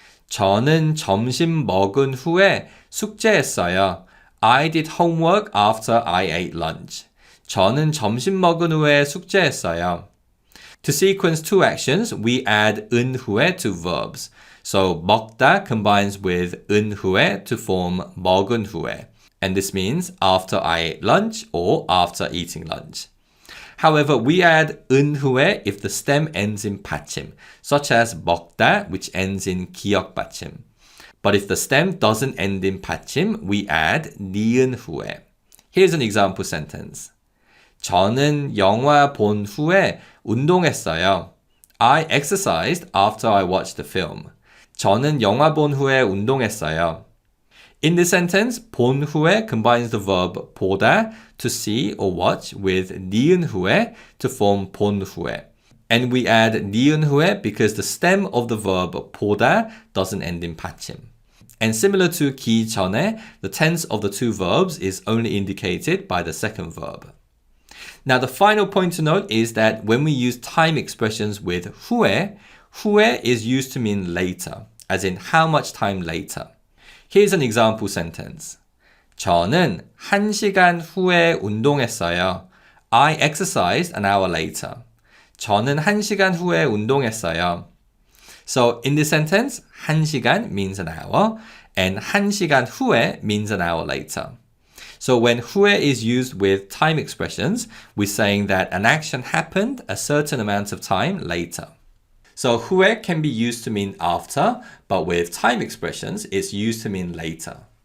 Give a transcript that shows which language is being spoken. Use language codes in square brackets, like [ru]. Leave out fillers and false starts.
[ko] 저는 점심 먹은 후에 숙제했어요. [en] I did homework after I ate lunch. [ko] 저는 점심 먹은 후에 숙제했어요. [en] To sequence two actions, we add 은 후에 to verbs. So 먹다 combines with 은 후에 to form 먹은 후에. And this means after I ate lunch or after eating lunch. However, we add 은 후에 if the stem ends in 받침, such as 먹다, which ends in 기역 받침. But if the stem doesn't end in 받침, we add 니은 후에. Here's an example sentence. [ko] 저는 영화 본 후에 운동했어요. [en] I exercised after I watched the film. [ko] 저는 영화 본 후에 운동했어요. [en] In this sentence, 본 후에 combines the verb 보다, to see or watch, with 니은 후에 to form 본 후에. And we add 니은 후에 because the stem of the verb 보다 doesn't end in 받침. And similar to 기 전에, the tense of the two verbs is only indicated by the second verb. Now, the final point to note is that when we use time expressions with 후에, 후에 is used to mean later, as in how much time later. Here's an example sentence. [ko] 저는 1시간 후에 운동했어요. [en] I exercised an hour later. [ko] 저는 1시간 후에 운동했어요. [en] So in this sentence, 1시간 means an hour and 1시간 후에 means an hour later. So when 후에 is used with time expressions, we're saying that an action happened a certain amount of time later. So 후에 can be used to mean after, but with time expressions, it's used to mean later.